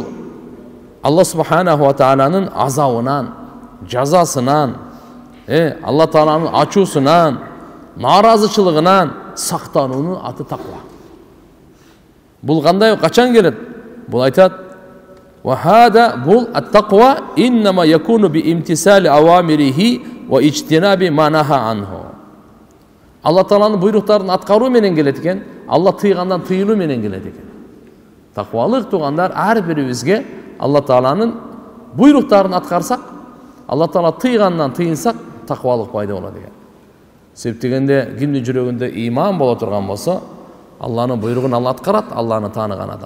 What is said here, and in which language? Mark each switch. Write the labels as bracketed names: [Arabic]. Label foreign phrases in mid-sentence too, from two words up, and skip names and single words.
[Kyrgyz] Алла [Arabic] سبحانه و [Kyrgyz] тааланын азабынан, жазасынан, Алла Тааланын ачуусунан, нааразычылыгынан сактануунун аты таква. Бул кандай, качан келет? Бул айтат: [Arabic] "وهذا [Kyrgyz] бул [Arabic] التقوى إنما يكون بامتثال أوامره واجتناب ما نهى عنه." [Kyrgyz] Алла Тааланын буйруктарын аткаруу менен келет экен, Алла тыйгандан тыйылуу менен келет экен. Таквалык тугандар ар бирибизге Алла Тааланын буйруктарын аткарсак, Алла Таала тыйгандан тыйынсак, таквалык пайда болот экен. Себеп дегенде кимдин жүрөгүндө иман боло турган болсо, Алланын буйругун Алла аткарат, Алланы тааныган адам.